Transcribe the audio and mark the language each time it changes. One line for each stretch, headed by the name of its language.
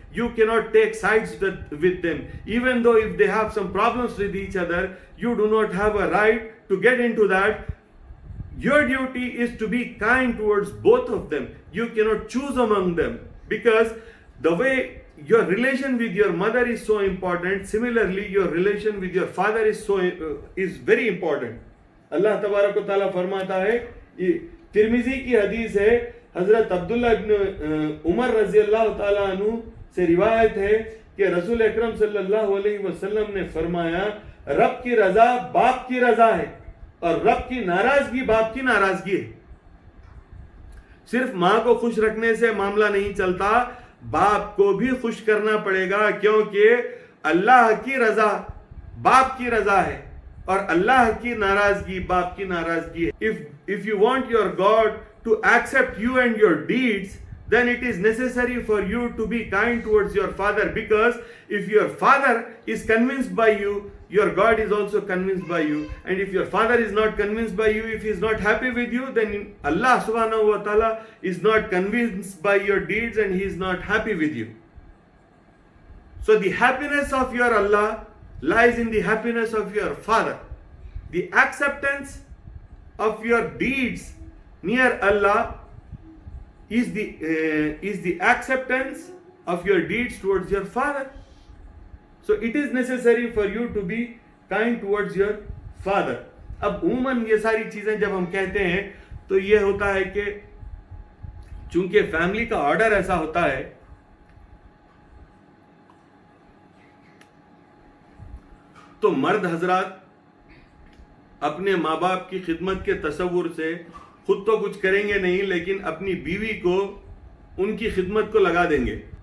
English: You cannot take sides with them. Even though if they have some problems with each other, you do not have a right to get into that. Your duty is to be kind towards both of them. You cannot choose among them, because the way your relation with your mother is so important, similarly your relation with your father is very important.
Urdu: اللہ تبارک و تعالیٰ فرماتا ہے, ترمذی کی حدیث ہے, حضرت عبداللہ ابن عمر رضی اللہ تعالیٰ عنہ سے روایت ہے کہ رسول اکرم صلی اللہ علیہ وسلم نے فرمایا, رب کی رضا باپ کی رضا ہے اور رب کی ناراضگی باپ کی ناراضگی ہے. صرف ماں کو خوش رکھنے سے معاملہ نہیں چلتا, باپ کو بھی خوش کرنا پڑے گا, کیونکہ اللہ کی رضا باپ کی رضا ہے اور اللہ کی ناراضگی باپ کی ناراضگی ہے.
English: If you want your God to accept you and your deeds, then it is necessary for you to be kind towards your father, because if your father is convinced by you, your God is also convinced by you. And if your father is not convinced by you, if he is not happy with you, then Allah subhanahu wa ta'ala is not convinced by your deeds and he is not happy with you. So the happiness of your Allah lies in the happiness of your father. The acceptance of your deeds near Allah is the acceptance of your deeds towards your father. So it is necessary for you to be kind towards your father.
Urdu: اب عموماً یہ ساری چیزیں جب ہم کہتے ہیں تو یہ ہوتا ہے کہ چونکہ فیملی کا آرڈر ایسا ہوتا ہے تو مرد حضرات اپنے ماں باپ کی خدمت کے تصور سے خود تو کچھ کریں گے نہیں, لیکن اپنی بیوی کو ان کی خدمت کو لگا دیں گے.